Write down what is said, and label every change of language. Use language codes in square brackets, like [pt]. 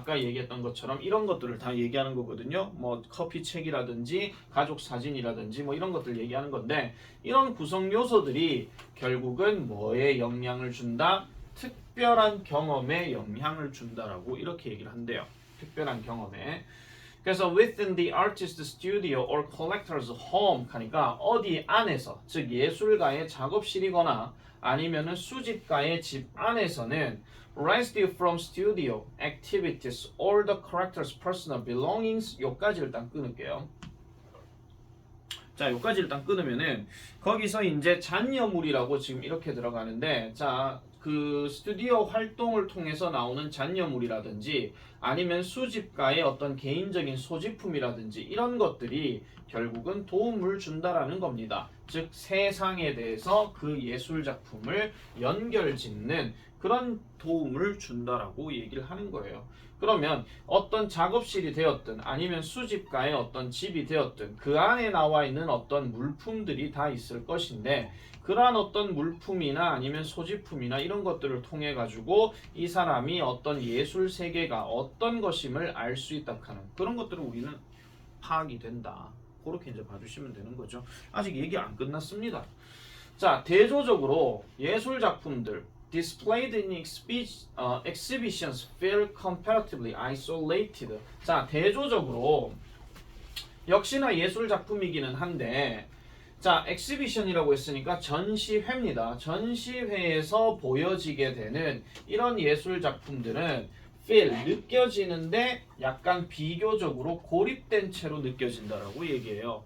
[ko] 아까 얘기했던 것처럼 이런 것들을 다 얘기하는 거거든요. 뭐 커피 책이라든지 가족 사진이라든지 뭐 이런 것들 얘기하는 건데, 이런 구성 요소들이 결국은 뭐에 영향을 준다? 특별한 경험에 영향을 준다라고 이렇게 얘기를 한대요. 특별한 경험에. 그래서 [en] within the artist's studio or collector's home [ko] 하니까 어디 안에서, 즉 예술가의 작업실이거나 아니면은 수집가의 집 안에서는 [en] residue from studio activities or the collector's personal belongings, [ko] 요까지를 일단 끊을게요. 자, 요까지 일단 끊으면은 거기서 이제 잔여물이라고 지금 이렇게 들어가는데, 자, 그 스튜디오 활동을 통해서 나오는 잔여물이라든지 아니면 수집가의 어떤 개인적인 소지품이라든지 이런 것들이 결국은 도움을 준다라는 겁니다. 즉 세상에 대해서 그 예술 작품을 연결짓는 그런 도움을 준다라고 얘기를 하는 거예요. 그러면 어떤 작업실이 되었든 아니면 수집가의 어떤 집이 되었든 그 안에 나와 있는 어떤 물품들이 다 있을 것인데, 그러한 어떤 물품이나 아니면 소지품이나 이런 것들을 통해 가지고 이 사람이 어떤 예술 세계가 어떤 것임을 알 수 있다 하는 그런 것들을 우리는 파악이 된다. 그렇게 이제 봐주시면 되는 거죠. 아직 얘기 안 끝났습니다. 자, 대조적으로 예술 작품들 [en] displayed in exhibitions feel comparatively isolated. [ko] 자, 대조적으로 역시나 예술 작품이기는 한데, 자, 엑시비션이라고 했으니까 전시회입니다. 전시회에서 보여지게 되는 이런 예술 작품들은 feel, 느껴지는데 약간 비교적으로 고립된 채로 느껴진다라고 얘기해요.